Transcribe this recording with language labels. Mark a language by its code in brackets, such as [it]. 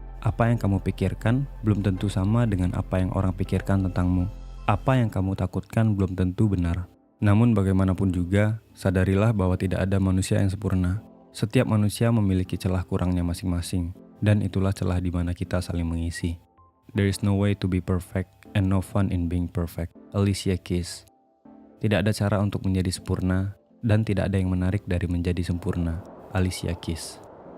[id] Apa yang kamu pikirkan belum tentu sama dengan apa yang orang pikirkan tentangmu. Apa yang kamu takutkan belum tentu benar. Namun bagaimanapun juga, sadarilah bahwa tidak ada manusia yang sempurna. Setiap manusia memiliki celah kurangnya masing-masing, dan itulah celah di mana kita saling mengisi. [en] There is no way to be perfect and no fun in being perfect. Alicia Keys. [id] Tidak ada cara untuk menjadi sempurna, dan tidak ada yang menarik dari menjadi sempurna. Alicia Keys.